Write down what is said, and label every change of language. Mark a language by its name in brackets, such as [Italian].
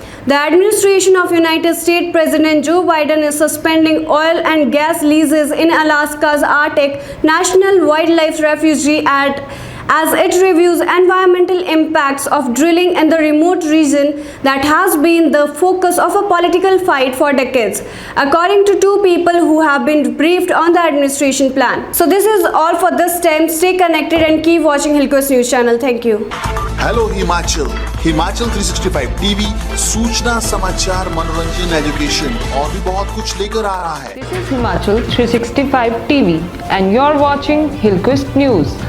[English] The administration of United States President Joe Biden is suspending oil and gas leases in Alaska's Arctic National Wildlife Refuge as it reviews environmental impacts of drilling in the remote region that has been the focus of a political fight for decades, according to 2 people who have been briefed on the administration plan. So this is all for this time. Stay connected and keep watching Hilcoast News channel. Thank you. [Hindi] Hello Himachal 365 TV सूचना समाचार मनोरंजन education और भी बहुत कुछ लेकर आ रहा है. [English] This is Himachal 365 TV and you're watching Hilcoast News.